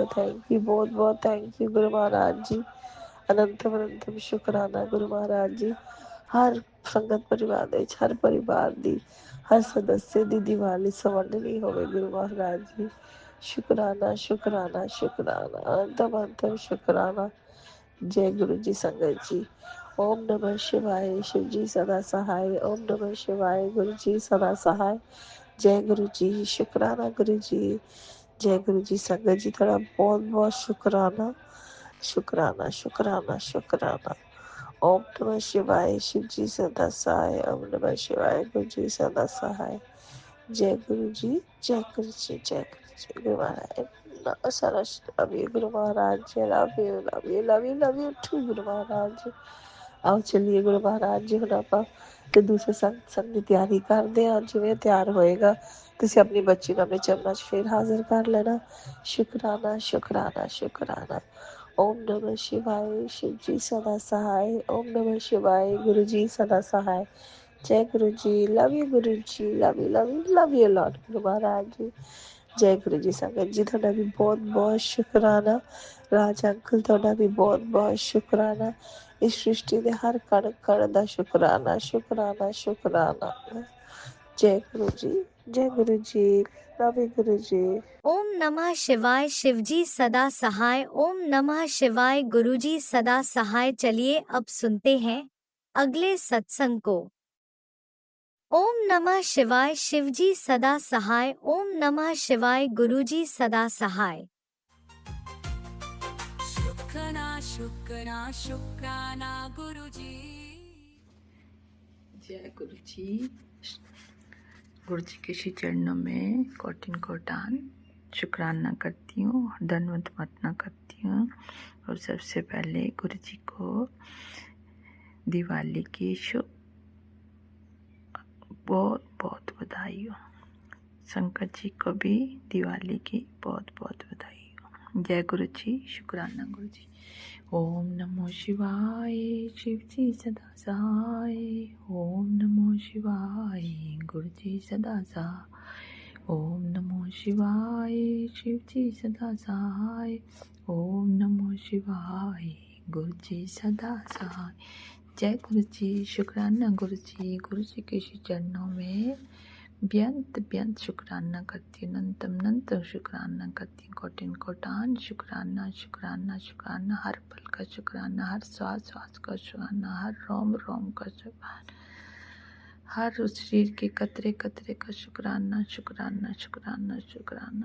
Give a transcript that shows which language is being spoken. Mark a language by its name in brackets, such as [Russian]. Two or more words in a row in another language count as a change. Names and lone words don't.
[English] thank you, [Punjabi] ਬਹੁਤ ਬਹੁਤ [English] thank you [Punjabi] ਗੁਰੂ ਮਹਾਰਾਜ ਜੀ, ਅਨੰਤਮ ਅਨੰਤਮ ਸ਼ੁਕਰਾਨਾ ਗੁਰੂ ਮਹਾਰਾਜ ਜੀ। ਹਰ ਸੰਗਤ ਪਰਿਵਾਰ ਦੇ ਵਿੱਚ, ਹਰ ਪਰਿਵਾਰ ਦੀ, ਹਰ ਸਦੱਸਿਆ ਦੀ ਦੀਵਾਲੀ ਸਵਰਨਲੀ ਹੋਵੇ ਗੁਰੂ ਮਹਾਰਾਜ ਜੀ। ਸ਼ੁਕਰਾਨਾ ਸ਼ੁਕਰਾਨਾ ਸ਼ੁਕਰਾਨਾ, ਅਨੰਤਮ ਅਨੰਤਮ ਸ਼ੁਕਰਾਨਾ। [Hindi] जय गुरु जी संगत जी। ओम नमः शिवाय। शिव जी सदा सहाय। ओम नमः शिवाय। गुरु जी सदा सहाय। जय गुरु जी। शुक्राना गुरु जी। जय गुरु जी संगत जी, थोड़ा बहुत बहुत शुक्राना शुक्राना शुक्राना शुक्राना। ओम नमः शिवाय। शिव जी सदा सहाय। ओम नमः शिवाय। गुरु जी सदा सहाय। जय गुरु जी। जय गुरु जी। जय गुरु जी। गुरु महाराज सरस [English] love you [Hindi] गुरु महाराज। [English] love you love you love you love you too गुरु महाराज। [Hindi] आओ चलिए गुरु महाराज जी, [Punjabi] ਹੁਣ ਆਪਾਂ ਤੇ ਦੂਸਰੇ ਸੰਗ ਦੀ ਤਿਆਰੀ ਕਰਦੇ ਹਾਂ। ਜਿਵੇਂ ਤਿਆਰ ਹੋਏਗਾ ਤੁਸੀਂ ਆਪਣੀ ਬੱਚੀ ਨੂੰ ਆਪਣੇ ਚਰਨਾਂ 'ਚ ਫਿਰ ਹਾਜ਼ਰ ਕਰ ਲੈਣਾ। ਸ਼ੁਕਰਾਨਾ ਸ਼ੁਕਰਾਨਾ ਸ਼ੁਕਰਾਨਾ। [Hindi] ओम नमः शिवाय। शिव जी सदा सहाय। ओम नमः शिवाय। गुरु जी सदा सहाय। जय गुरु जी। [English] love you [Hindi] गुरु जी। [English] love you love you love you lord [Hindi] गुरु महाराज जी। जय गुरु जी संगत जी, [Punjabi] ਤੁਹਾਡਾ ਵੀ ਬਹੁਤ ਬਹੁਤ ਸ਼ੁਕਰਾਨਾ। ਰਾਜ ਅੰਕਲ ਤੁਹਾਡਾ ਵੀ ਬਹੁਤ ਬਹੁਤ ਸ਼ੁਕਰਾਨਾ। ਇਸ ਸ੍ਰਿਸ਼ਟੀ ਦੇ ਹਰ ਕਣ ਕਣ ਦਾ ਸ਼ੁਕਰਾਨਾ ਸ਼ੁਕਰਾਨਾ ਸ਼ੁਕਰਾਨਾ। [Hindi] जय गुरु जी। जय गुरु जी। [English] love you [Hindi] गुरु जी। ओम नमः शिवाय। शिवजी सदा सहाय। ओम नमः शिवाय। गुरुजी सदा सहाय। चलिए अब सुनते हैं अगले सत्संग को। ओम नमः शिवाय। शिवजी सदा सहाय। ओम नमः शिवाय। गुरुजी सदा सहाय। शुक्राना शुक्राना शुक्राना गुरुजी। जय गुरु जी। गुरु जी के श्री चरणों में कोटिन कोटान शुक्राना करती हूँ और धन्यवाद वंदना करती हूँ। और सबसे पहले गुरु जी को दिवाली की बहुत बहुत बधाई हो। शंकर जी को भी दिवाली की बहुत बहुत बधाई हो। जय गुरु जी। शुक्राना गुरु जी। ओम नमो शिवाय। शिव जी सदा सहाय। ओम नमो शिवाय। गुरु जी सदा सहाय। ओम नमो शिवाय। शिव जी सदा सहाय। ओम नमो शिवाय। गुरु जी सदा सहाय। जय गुरु जी। शुक्राना गुरु जी। गुरु जी के श्री चरणों में बेअंत बेअंत शुक्राना करती हूँ। अनंतम शुक्राना करती हूँ। कोटिन कोटान शुक्राना शुक्राना शुक्राना। हर पल का शुक्राना, हर श्वास श्वास का शुक्राना, हर रोम रोम का शुक्राना, हर उस शरीर के कतरे कतरे का शुक्राना शुक्राना शुक्राना शुक्राना।